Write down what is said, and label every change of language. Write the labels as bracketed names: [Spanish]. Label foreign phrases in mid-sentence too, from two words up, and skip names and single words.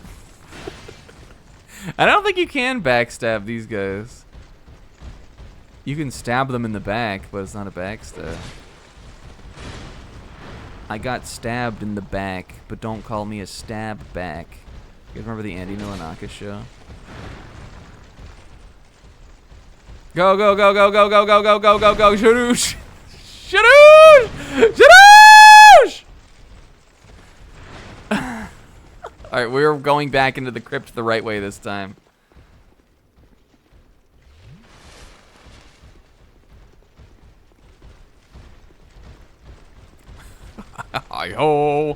[English] I don't think you can backstab these guys. You can stab them in the back, but it's not a backstab. I got stabbed in the back, but don't call me a stab back. You guys remember the Andy Milanakis show? Go, go, go, go, go, go, go, go, go, go, go, shadoosh! Shadoosh! Shadoosh! Alright, we're going back into the crypt the right way this time. Hi-ho!